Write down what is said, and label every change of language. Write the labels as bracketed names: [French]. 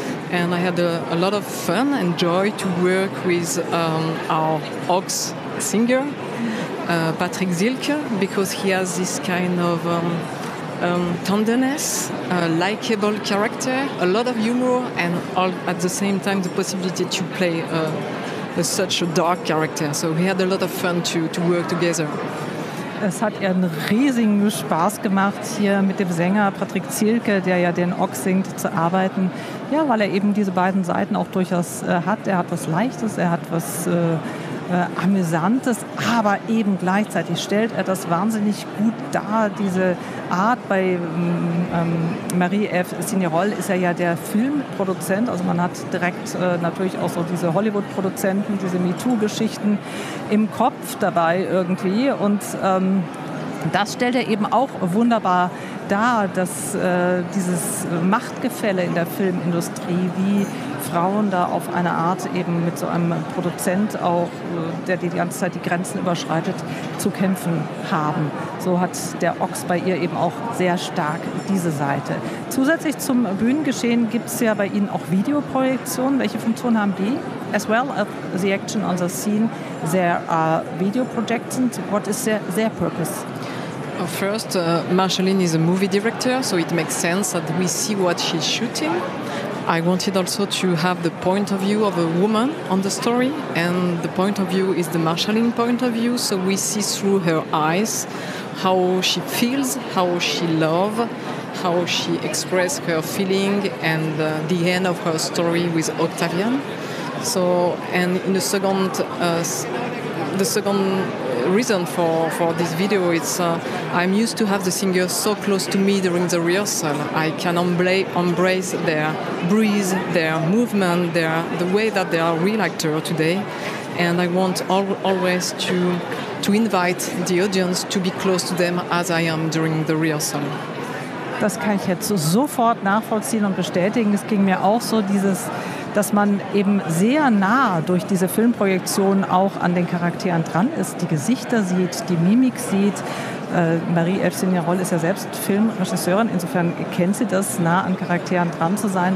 [English] And I had a lot of fun and joy to work with our Ox singer, Patrick Zilke, because he has this kind of tenderness, a likable character, a lot of humor, and all at the same time the possibility to play such a dark character. So we had a lot of fun to work together. [German] Es hat ihr einen riesigen Spaß gemacht, hier mit dem Sänger Patrick Zielke, der ja den Ox singt, zu arbeiten. Ja, weil er eben diese beiden Seiten auch durchaus hat. Er hat was Leichtes, er hat was Amüsantes, aber eben gleichzeitig stellt er das wahnsinnig gut dar. Diese Art bei Marie F. Signerol ist er ja der Filmproduzent. Also man hat direkt natürlich auch so diese Hollywood-Produzenten, diese MeToo-Geschichten im Kopf dabei irgendwie. Und das stellt er eben auch wunderbar dar, dass dieses Machtgefälle in der Filmindustrie, wie Frauen da auf eine Art eben mit so einem Produzent auch, der die ganze Zeit die Grenzen überschreitet, zu kämpfen haben. So hat der Ox bei ihr eben auch sehr stark diese Seite. Zusätzlich zum Bühnengeschehen gibt es ja bei Ihnen auch Videoprojektionen. Welche Funktion haben die? [English] As well as the action on the scene, there are video projections. What is their purpose? First, Marceline is a movie director, so it makes sense that we see what she's shooting. I wanted also to have the point of view of a woman on the story, and the point of view is the Marceline point of view, so we see through her eyes how she feels, how she loves, how she expresses her feeling, and the end of her story with Octavian. So, and in the second, reason for this video, it's I'm used to have the singers so close to me during the rehearsal. I can embrace their breathe, their movement, the way that they are real actors today. And I want always to invite the audience to be close to them as I am during the rehearsal. [German] Das kann ich jetzt sofort nachvollziehen und bestätigen. Es ging mir auch so, dass man eben sehr nah durch diese Filmprojektion auch an den Charakteren dran ist, die Gesichter sieht, die Mimik sieht. Marie F. Signerol ist ja selbst Filmregisseurin, insofern kennt sie das, nah an Charakteren dran zu sein.